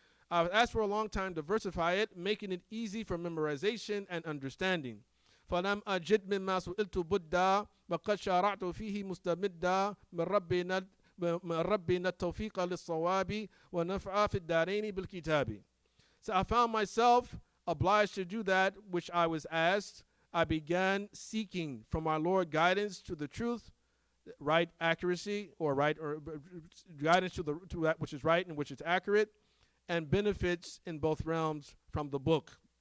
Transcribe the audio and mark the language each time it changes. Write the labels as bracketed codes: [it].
[en] I was asked for a long time to versify it, making it easy for memorization and understanding. [ar] فلم أجد مما سئلت بدا وقد شارعت فيه مستمدا من من ربنا التوفيق للصواب ونفع في الدارين بالكتاب. [en] So I found myself obliged to do that which I was asked. I began seeking from our Lord guidance to the truth, right accuracy, or guidance to that which is right and which is accurate, and benefits in both realms from the book.